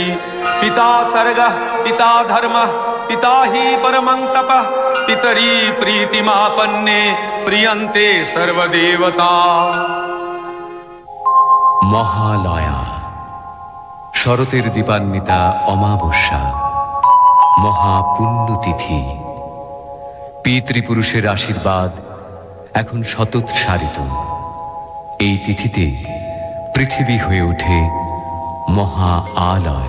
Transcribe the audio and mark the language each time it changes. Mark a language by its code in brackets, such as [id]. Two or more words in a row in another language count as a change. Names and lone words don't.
[sa] पिता सर्गः पिता धर्मः पिता हि परमं तपः पितरी प्रीतिमापन्ने प्रियन्ते सर्वदेवता। [bn] মহালয়া শরতের দীপান্বিতা অমাবস্যা, মহাপুণ্যতিথি। পিতৃপুরুষের আশীর্বাদ এখন শতোৎসারিত। এই তিথিতে পৃথিবী হয়ে ওঠে মহা আলয়।